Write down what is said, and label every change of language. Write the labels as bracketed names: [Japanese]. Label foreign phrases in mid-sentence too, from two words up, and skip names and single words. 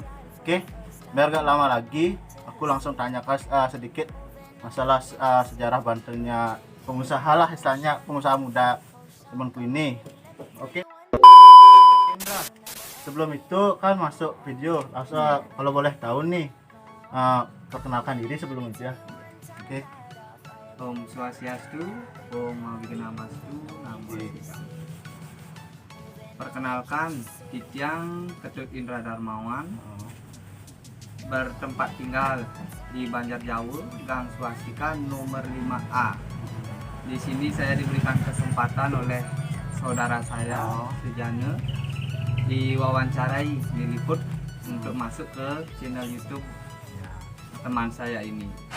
[Indonesian] Oke, biar gak lama lagi aku langsung tanyakan sedikit masalah sejarah Bantennya pengusaha lah, istilahnya pengusaha muda temanku ini. Oke, Indra, sebelum itu kan masuk video langsung, kalau boleh tahu nih, perkenalkan diri sebelum itu ya. Oke. [Sanskrit] Om Swastiastu, Om Wignamastu, Namo Buddhaya. [Indonesian] Perkenalkan, Tityang Ketut Indra Darmawan, bertempat tinggal di Banjarjawu, Gang Swastika nomor 5A. Di sini saya diberikan kesempatan oleh saudara saya, Sujana, diwawancarai, diliput untuk masuk ke channel YouTube teman saya ini.